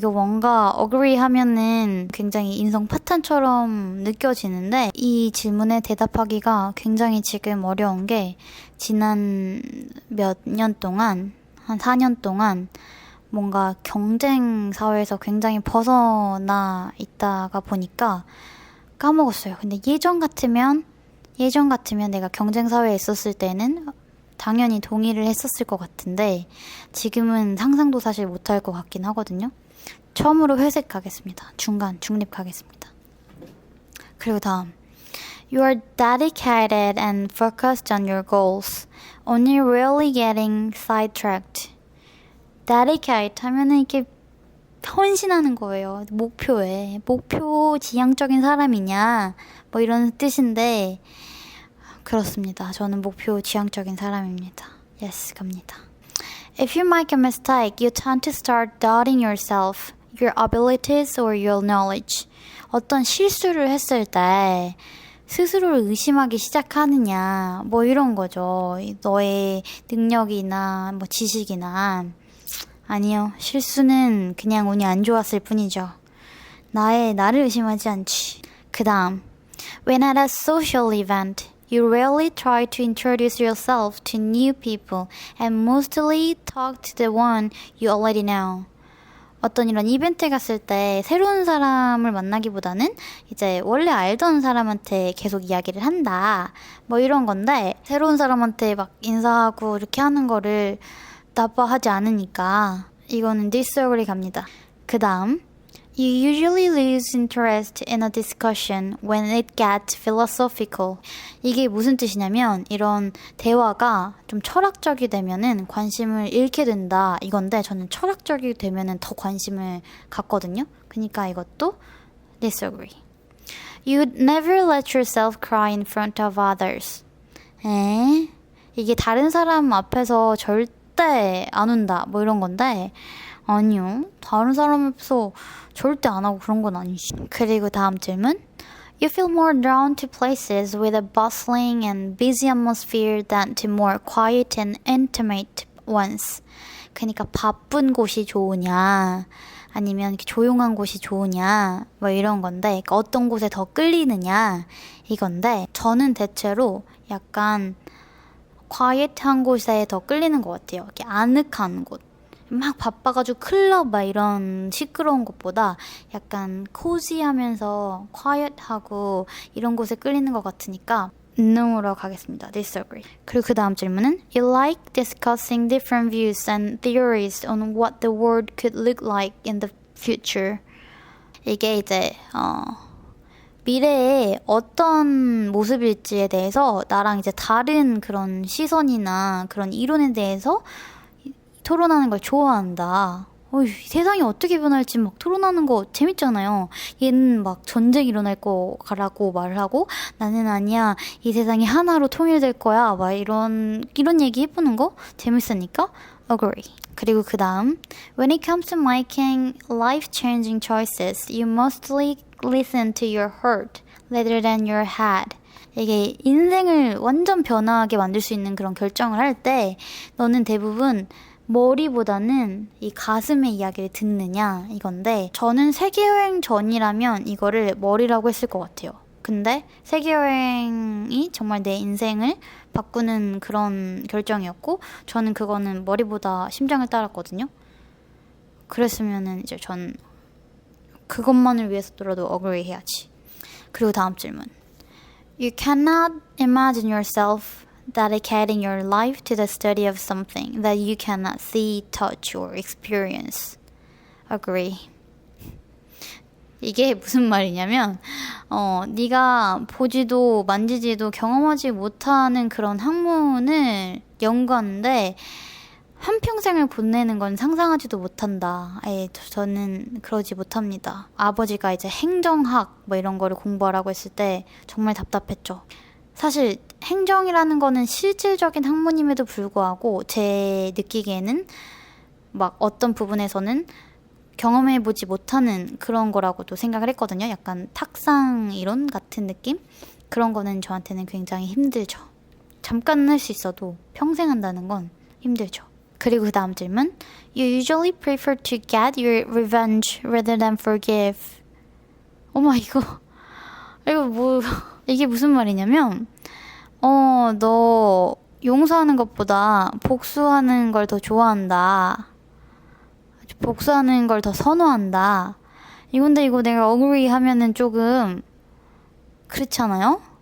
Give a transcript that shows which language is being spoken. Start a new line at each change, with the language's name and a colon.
Korean: 이거 뭔가 agree 하면은 굉장히 인성 파탄처럼 느껴지는데 이 질문에 대답하기가 굉장히 지금 어려운 게 지난 몇 년 동안 한 4년 동안 뭔가 경쟁 사회에서 굉장히 벗어나 있다가 보니까 까먹었어요. 근데 예전 같으면 내가 경쟁 사회에 있었을 때는 당연히 동의를 했었을 것 같은데 지금은 상상도 사실 못할 것 같긴 하거든요. 처음으로 회색 가겠습니다. 중립 가겠습니다. 그리고 다음.
English: You are dedicated and focused on your goals, only rarely getting sidetracked.
Korean: dedicate 하면은 이렇게 헌신하는 거예요. 목표 지향적인 사람이냐 뭐 이런 뜻인데 그렇습니다. 저는 목표 지향적인 사람입니다. Yes, 갑니다.
English: If you make a mistake, you tend to start doubting yourself, your abilities or your knowledge.
Korean: 어떤 실수를 했을 때 스스로를 의심하기 시작하느냐 뭐 이런 거죠. 너의 능력이나 뭐 지식이나 아니요. 실수는 그냥 운이 안 좋았을 뿐이죠. 나를 의심하지 않지. 그 다음.
English: When at a social event, you rarely try to introduce yourself to new people and mostly talk to the one you already know.
Korean: 어떤 이런 이벤트에 갔을 때 새로운 사람을 만나기보다는 이제 원래 알던 사람한테 계속 이야기를 한다. 뭐 이런 건데 새로운 사람한테 막 인사하고 이렇게 하는 거를 나빠하지 않으니까 이거는 disagree 갑니다. 그 다음.
English: You usually lose interest in a discussion when it gets philosophical.
Korean: 이게 무슨 뜻이냐면 이런 대화가 좀 철학적이 되면은 관심을 잃게 된다 이건데 저는 철학적이 되면은 더 관심을 갖거든요. 그러니까 이것도 disagree.
English: You'd never let yourself cry in front of others.
Korean: 이게 다른 사람 앞에서 절대 안 운다 뭐 이런 건데 아니요. 다른 사람 앞에서 절대 안 하고 그런 건 아니지. 그리고 다음 질문.
English: You feel more drawn to places with a bustling and busy atmosphere than to more quiet and intimate ones.
Korean: 그러니까 바쁜 곳이 좋으냐 아니면 이렇게 조용한 곳이 좋으냐 뭐 이런 건데 그러니까 어떤 곳에 더 끌리느냐 이건데 저는 대체로 약간 quiet한 곳에 더 끌리는 것 같아요. 이렇게 아늑한 곳. 막 바빠가지고 클럽 막 이런 시끄러운 곳보다 약간 코지하면서 quiet하고 이런 곳에 끌리는 것 같으니까 no로 가겠습니다.
English: disagree.
Korean: 그리고 그 다음 질문은
English: You like discussing different views and theories on what the world could look like in the future.
Korean: 이게 이제 미래에 어떤 모습일지에 대해서 나랑 이제 다른 그런 시선이나 그런 이론에 대해서 토론하는 걸 좋아한다. 세상이 어떻게 변할지 막 토론하는 거 재밌잖아요. 얘는 막 전쟁 일어날 거라고 말을 하고 나는 아니야. 이 세상이 하나로 통일될 거야. 막 이런 얘기 해보는 거 재밌으니까 agree. 그리고 그 다음
English: When it comes to making life-changing choices, you mostly listen to your heart rather than your head.
Korean: 이게 인생을 완전 변화하게 만들 수 있는 그런 결정을 할 때 너는 대부분 머리보다는 이 가슴의 이야기를 듣느냐 이건데 저는 세계여행 전이라면 이거를 머리라고 했을 것 같아요. 근데 세계여행이 정말 내 인생을 바꾸는 그런 결정이었고 저는 그거는 머리보다 심장을 따랐거든요. 그랬으면은 이제 전 그것만을 위해서라도 agree 해야지. 그리고 다음 질문.
English: You cannot imagine yourself dedicating your life to the study of something that you cannot see, touch, or experience. Agree.
Korean: 이게 무슨 말이냐면 네가 보지도 만지지도 경험하지 못하는 그런 학문을 연구하는데 한평생을 보내는 건 상상하지도 못한다. 저는 그러지 못합니다. 아버지가 이제 행정학 뭐 이런 거를 공부하라고 했을 때 정말 답답했죠. 사실 행정이라는 거는 실질적인 학문임에도 불구하고 제 느끼기에는 막 어떤 부분에서는 경험해보지 못하는 그런 거라고도 생각을 했거든요. 약간 탁상 이론 같은 느낌? 그런 거는 저한테는 굉장히 힘들죠. 잠깐 할 수 있어도 평생 한다는 건 힘들죠. 그리고 그 다음 질문.
English: You usually prefer to get your revenge rather than forgive.
Korean: 어머 이거 뭐 이게 무슨 말이냐면 너 용서하는 것보다 복수하는 걸 더 좋아한다. 복수하는 걸 더 선호한다. 이건데 이거 내가 agree 하면은 조금 그렇잖아요?